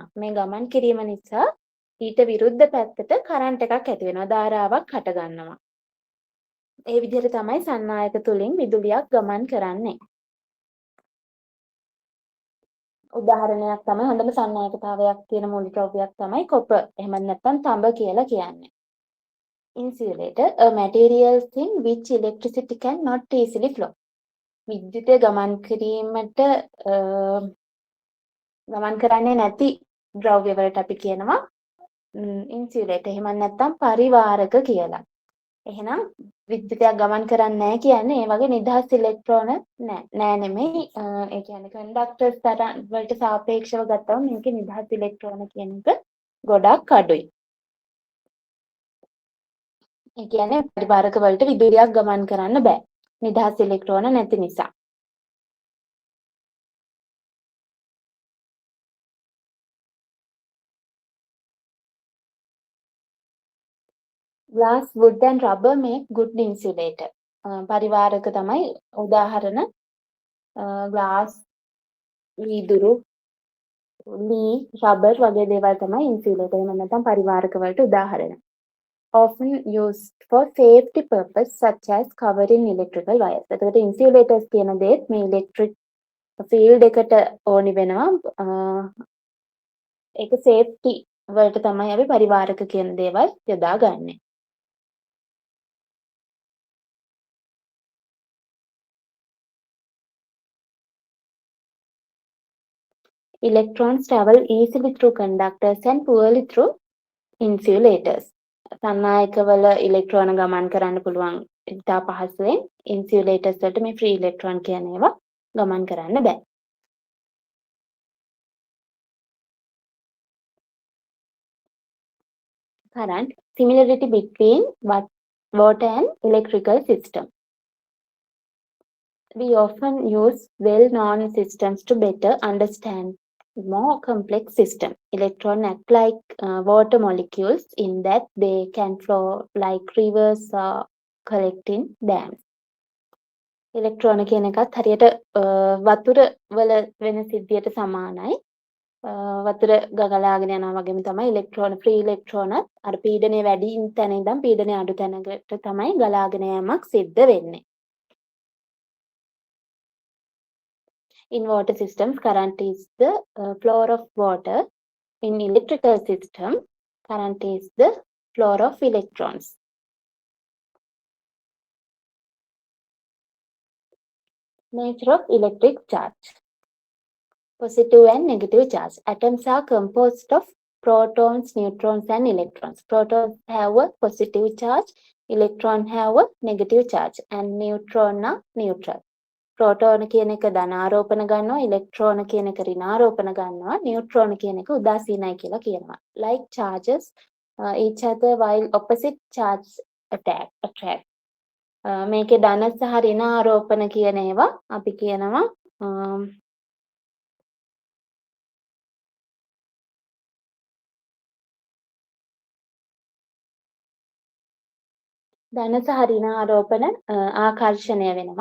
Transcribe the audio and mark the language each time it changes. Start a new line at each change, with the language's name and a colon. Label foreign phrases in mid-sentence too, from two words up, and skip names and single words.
Sinhala: මේ ගමන් කිරීම නිසා ඊට විරුද්ධ පැත්තට කරන්ට් එකක් ඇති වෙනවා. ධාරාවක් හට ගන්නවා. ඒ විදිහට තමයි සන්නායක තුලින් විදුලියක් ගමන් කරන්නේ. උදාහරණයක් තමයි හොඳම සන්නායකතාවයක් තියෙන මූලිකව්‍යයක් තමයි කොපර්. එහෙම නැත්නම් තඹ කියලා කියන්නේ.
English: Insulator, a material in which electricity can not easily flow.
Sinhala: විද්‍යුතය ගමන් කිරීමට ගමන් කරන්නේ නැති ද්‍රව්‍ය වලට අපි කියනවා ඉන්සියුලේටර්. එහෙම නැත්නම් පරිවාරක කියලා. එහෙනම් විද්‍යුතයක් ගමන් කරන්නේ නැහැ කියන්නේ ඒ වගේ නිදහස් ඉලෙක්ට්‍රෝන නෑ නෙමෙයි. ඒ කියන්නේ කන්ඩක්ටර්ස් වලට සාපේක්ෂව ගත්තම මේකේ නිදහස් ඉලෙක්ට්‍රෝන කියන එක ගොඩක් අඩුයි. ඒ කියන්නේ පරිවාරක වලට විදුලියක් ගමන් කරන්න බෑ. නිදහස් ඉලෙක්ට්‍රෝන නැති නිසා.
English: Glass, wood and rubber make good insulator.
Sinhala: පරිවාරක තමයි උදාහරණ glass, වීදුරු, ලී, rubber වගේ දේවල් තමයි insulator. එහෙම නැත්නම් පරිවාරක වලට උදාහරණ.
English: Often used for safety purpose such as covering electrical wires.
Sinhala: එතකොට insulators කියන දේත් මේ
English: electric field
Sinhala: එකට ඕනි වෙනවා. ඒක safety වලට තමයි අපි පරිවාරක කියන දේවල් යොදාගන්නේ.
English: Electrons travel easily through conductors and poorly through insulators.
Sinhala: සන්නායකවල ඉලෙක්ට්‍රෝන ගමන් කරන්න පුළුවන් ඉතා පහසුවෙන්. ඉන්සියුලේටර්ස් වලට මේ ෆ්‍රී ඉලෙක්ට්‍රෝන කියන ඒවා ගමන් කරන්න බෑ.
English: Current, similarity between water and electrical system. We often use well-known systems to better understand more complex system. Electrons act like water molecules in that they can flow like rivers or collect in dams.
Sinhala: Electron කියන එකත් හරියට වතුර වල වෙන සිද්ධියට සමානයි. වතුර ගගලාගෙන යනවා වගේම තමයි ඉලෙක්ට්‍රෝන ෆ්‍රී ඉලෙක්ට්‍රෝන අර පීඩනය වැඩි තැන ඉඳන් පීඩනය අඩු තැනකට තමයි ගලාගෙන යෑමක් සිද්ධ වෙන්නේ.
English: In water systems, current is the flow of water. In electrical system, current is the flow of electrons. Nature of electric charge. Positive and negative charge. Atoms are composed of protons, neutrons and electrons. Protons have a positive charge, electrons have a negative charge, and neutron are neutral.
Sinhala: ප්‍රෝටෝන කියන එක ධනාරෝපණ ගන්නවා, ඉලෙක්ට්‍රෝන කියන එක ඍණාරෝපණ ගන්නවා, නියුට්‍රෝන කියන එක උදාසීනයි කියලා කියනවා.
English: Like charges each other while opposite charge attract.
Sinhala: මේකේ ධන සහ ඍණාරෝපණ කියන ඒවා අපි කියනවා ධන සහ ඍණාරෝපණ ආකර්ෂණය වෙනවා.